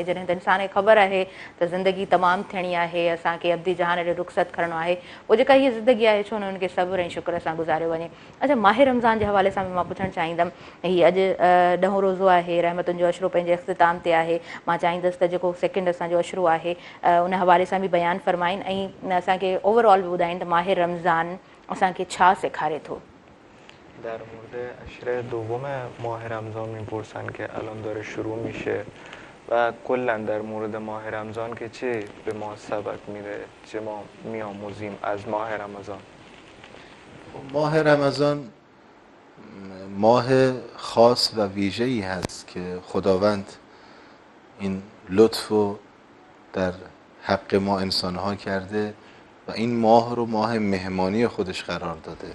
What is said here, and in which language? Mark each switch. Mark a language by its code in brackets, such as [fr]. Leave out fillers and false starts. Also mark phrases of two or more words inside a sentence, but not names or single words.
[sd] जॾहिं त इंसान खे ख़बर आहे त ज़िंदगी तमामु थियणी आहे, असांखे अब्दी जहान ॾे रुख़सत करिणो आहे, पोइ जेका हीअ ज़िंदगी आहे छो न हुनखे सब्र ऐं शुक्र सां गुज़ारियो वञे। अच्छा, माह रमज़ान जे हवाले सां बि मां पुछणु चाहींदमि। हीअ अॼु 10 रोज़ो आहे, रहमतुनि जो अशरो पंहिंजे इख़्तिताम ते आहे। मां चाहींदसि त जेको सेकेंड असांजो अशरो आहे उन हवाले सां बि बयानु फरमाइनि ऐं असांखे ओवरऑल बि ॿुधाइनि त माह रमज़ान असांखे छा सेखारे थो। [fa] در مورد عشره دوم ماه رمضان میپرسن که الان داره شروع میشه و کلا در مورد ماه رمضان که چه به ما سبق میده، چه ما میآموزیم از ماه رمضان. ماه رمضان ماه خاص و ویژه‌ای هست که خداوند این لطف رو در حق ما انسان‌ها کرده و این ماه رو ماه مهمانی خودش قرار داده.